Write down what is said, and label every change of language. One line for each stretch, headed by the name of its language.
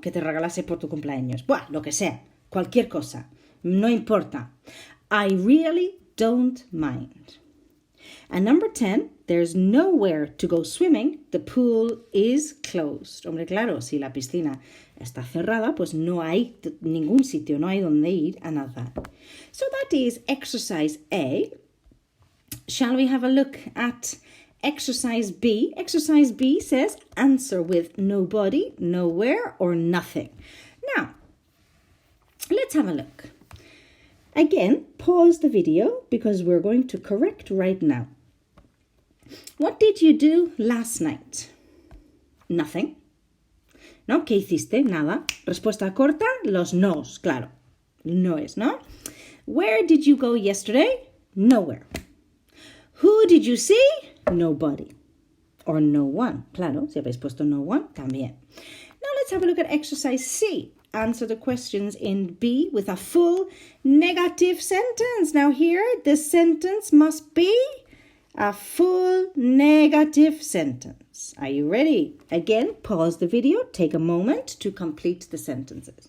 Spanish: Que te regalase por tu cumpleaños. Buah, lo que sea, cualquier cosa, no importa.
English: I really don't mind. And number 10, there's nowhere to go swimming. The pool is closed.
Spanish: Hombre, claro, si la piscina está cerrada, pues no hay ningún sitio, no hay donde ir a nadar.
English: So that is exercise A. Shall we have a look at exercise B? Exercise B says answer with nobody, nowhere, or nothing. Now, let's have a look. Again, pause the video because we're going to correct right now. What did you do last night? Nothing.
Spanish: ¿No? ¿Qué hiciste? Nada. Respuesta corta, los nos, claro. Noes, ¿no?
English: Where did you go yesterday? Nowhere. Who did you see? Nobody. Or no one.
Spanish: Claro, si habéis puesto no one, también.
English: Now let's have a look at exercise C. Answer the questions in B with a full negative sentence. Now here, the sentence must be a full negative sentence. Are you ready? Again, pause the video. Take a moment to complete the sentences.